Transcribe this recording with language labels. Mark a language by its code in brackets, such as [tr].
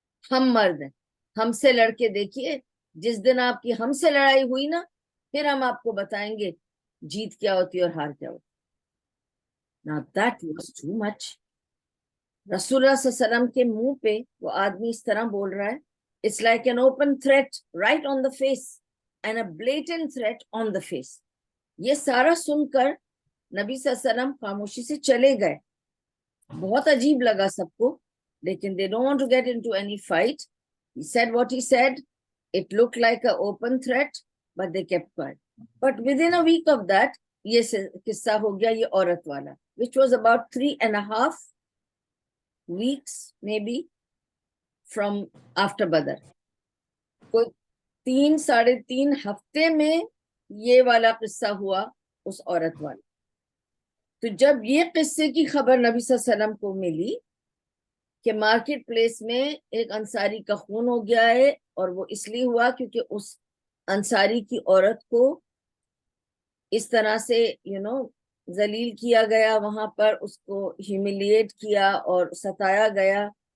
[ur] ہم مرد ہیں، ہم سے لڑ کے دیکھیے. جس دن آپ کی ہم سے لڑائی ہوئی نا، پھر ہم آپ کو بتائیں گے جیت کیا ہوتی ہے اور ہار کیا ہوتی ہے. [en] Now that was too much. [ur] رسول اللہ صلی اللہ علیہ وسلم کے منہ پہ وہ آدمی اس طرح بول رہا ہے. [en] It's like an open threat right on the face and a blatant threat on the face. [ur] یہ سارا سن کر نبی صلی اللہ علیہ وسلم خاموشی سے چلے گئے. بہت عجیب لگا سب کو، لیکن [en] they don't want to get into any fight. He said what he said. It looked like an open threat, but they kept quiet. But within a week of that, [ur] یہ قصہ ہو گیا یہ عورت والا, [en] which was about 3.5 weeks maybe from after Badr. [ur] کوئی 3.5 ہفتے میں یہ والا قصہ ہوا اس عورت والا. تو جب یہ قصے کی خبر نبی صلی اللہ علیہ وسلم کو ملی کہ مارکیٹ پلیس میں ایک انصاری کا خون ہو گیا ہے, اور وہ اس لیے ہوا کیونکہ اس انصاری کی عورت کو اس طرح سے ذلیل کیا گیا, وہاں پر اس کو ہیوملیٹ کیا اور ستایا گیا,